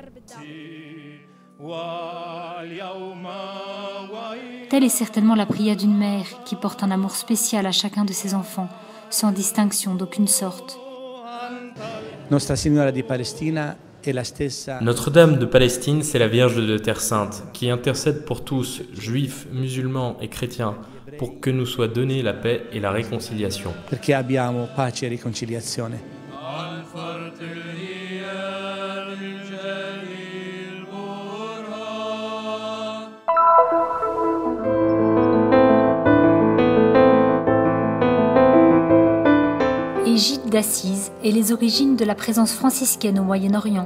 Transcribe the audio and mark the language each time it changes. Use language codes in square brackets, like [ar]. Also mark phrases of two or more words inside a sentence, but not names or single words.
[fr] Telle est certainement la prière d'une mère qui porte un amour spécial à chacun de ses enfants, sans distinction d'aucune sorte. [it] Nostra Signora di Palestina [fr] Notre-Dame de Palestine, c'est la Vierge de Terre Sainte, qui intercède pour tous, juifs, musulmans et chrétiens, pour que nous soit donnée la paix et la réconciliation. [it] Perché abbiamo pace e riconciliazione. [fr] Égide d'Assise et les origines de la présence franciscaine au Moyen-Orient.